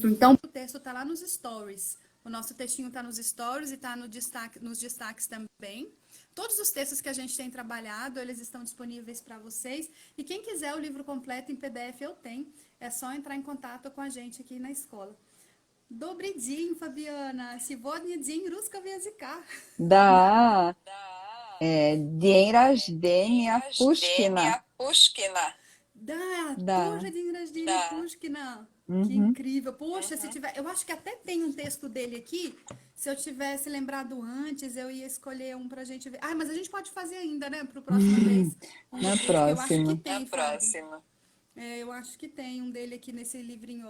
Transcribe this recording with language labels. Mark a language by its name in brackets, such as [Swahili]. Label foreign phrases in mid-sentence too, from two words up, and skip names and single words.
[Portuguese] Então, o texto está lá nos stories. O nosso textinho está nos stories e está no nos destaques também. Todos os textos que a gente tem trabalhado, eles estão disponíveis para vocês. E quem quiser o livro completo em PDF, eu tenho. É só entrar em contato com a gente aqui na escola. [Russian] Добрый день, Fabiana. Сегодня день русского языка. Да, день рождения Пушкина. Тоже Да. день рождения Пушкина. [Portuguese] Que Uhum. incrível. Poxa, se tiver. Eu acho que até tem um texto dele aqui. Se eu tivesse lembrado antes, eu ia escolher um pra gente ver. Ah, mas a gente pode fazer ainda, né? Pro próxima vez. Um do Na Pushkin. Eu acho que próxima. tem, Fabi. Eu acho que tem um dele aqui nesse livrinho. Ó.